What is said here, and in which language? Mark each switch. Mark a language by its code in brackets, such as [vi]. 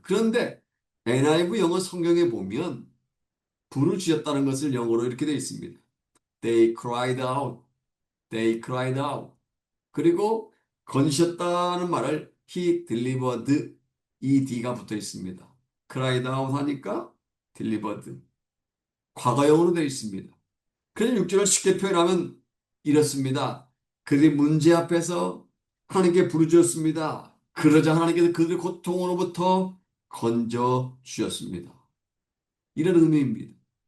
[ko] 그런데 NIV 영어 성경에 보면 부르짖었다는 것을 영어로 이렇게 되어 있습니다. [en] They cried out. They cried out. [ko] 그리고 건지셨다는 말을 [en] he delivered [ko] ed가 붙어 있습니다. [en] cried out [ko] 하니까 [en] delivered. [ko] 과거형으로 되어 있습니다. 그래서 6절을 쉽게 표현하면 이렇습니다. 그들이 문제 앞에서 하나님께 부르짖었습니다. 그러자 하나님께서 그들의 고통으로부터 건져 주셨습니다. 이런 의미입니다.